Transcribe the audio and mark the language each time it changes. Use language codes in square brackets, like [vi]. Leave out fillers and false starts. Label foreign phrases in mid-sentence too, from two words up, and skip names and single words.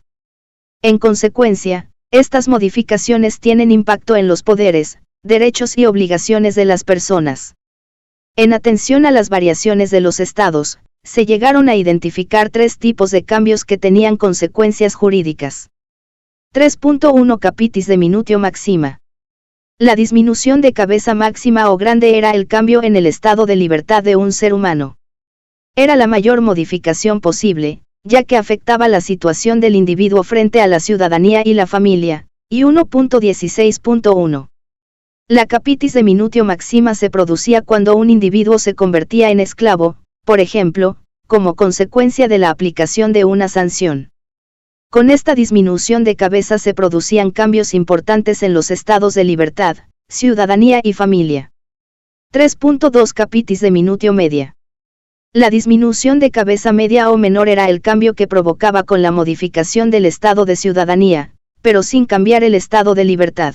[es] En consecuencia, estas modificaciones tienen impacto en los poderes, derechos y obligaciones de las personas. En atención a las variaciones de los estados, se llegaron a identificar 3 tipos de cambios que tenían consecuencias jurídicas. [la] 3.1 Capitis de minutio maxima. [es] La disminución de cabeza máxima o grande era el cambio en el estado de libertad de un ser humano. Era la mayor modificación posible, ya que afectaba la situación del individuo frente a la ciudadanía y la familia, y 1.16.1. La [la] capitis de minutio maxima [es] se producía cuando un individuo se convertía en esclavo, por ejemplo, como consecuencia de la aplicación de una sanción. Con esta disminución de cabeza se producían cambios importantes en los estados de libertad, ciudadanía y familia. 3.2 [la] Capitis de minutio media. [es] La disminución de cabeza media o menor era el cambio que provocaba con la modificación del estado de ciudadanía, pero sin cambiar el estado de libertad.